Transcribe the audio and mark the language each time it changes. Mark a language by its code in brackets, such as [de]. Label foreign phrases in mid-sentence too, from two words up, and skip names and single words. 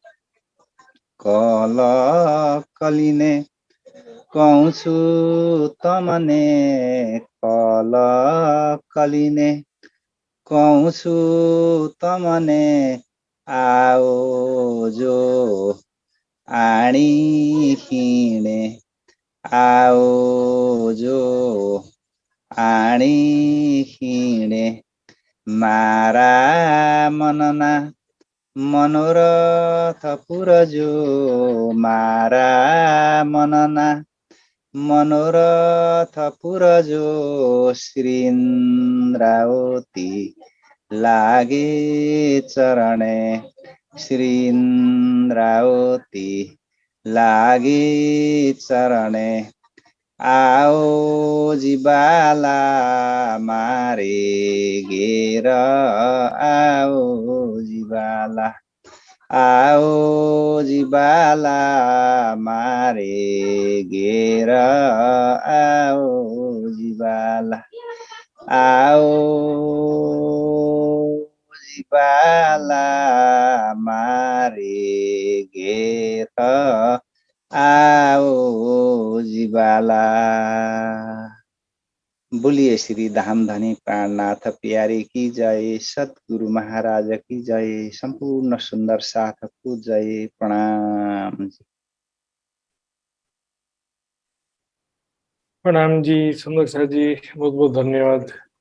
[gu] કલ કલિને કહૂછુ તમને કલ કલિને કહૂછુ તમને આઓ જો આણી હિંડે। આઓ જો આણી હિંડે। મારા મનના મનોરથ પુરજો। મારા મનના મનોરથ પુરજો। શ્રી ઇન્દ્રાવતી લાગે ચરણે। શ્રી ઇન્દ્રાવતી લાગે ચરણે। આઓ જિબાલા મારે ઘેર આઓ જિબાલા। આઓ જીવાલા મારે ઘેર આઓ જીવાલા આઓ જીવાલા મારે ઘેર આઓ જીવાલા। [hi] बोलिए श्री धामधनी प्राणनाथ प्यारे की जय, सतगुरु महाराज की जय, संपूर्ण सुंदर साथ को जय। प्रणाम। प्रणाम जी सुंदर साथ जी, बहुत बहुत धन्यवाद।